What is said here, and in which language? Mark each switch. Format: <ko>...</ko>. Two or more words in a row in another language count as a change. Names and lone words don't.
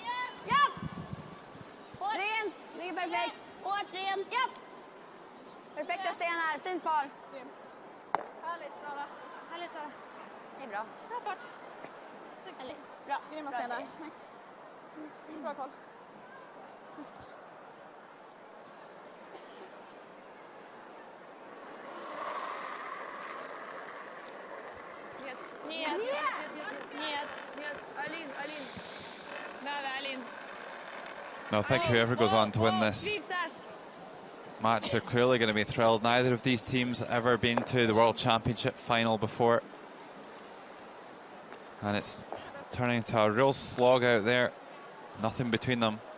<sv>Ren, ligger perfekt. Hårt, ren. Japp. Perfekta stenar, fint par. Härligt Sara. Härligt Sara. Det är bra. Bra fart. Härligt. Bra. Grymma Bra stenar, tjej. snyggt. Bra koll. Snyggt.</sv> <ru>Нет. Нет. Нет. Алин. Да, Алин.</ru> <en>No, I think whoever goes on to win this match, they're clearly going to be thrilled. Neither of these teams ever been to the World Championship final before. And it's turning into a real slog out there. Nothing between them.</en>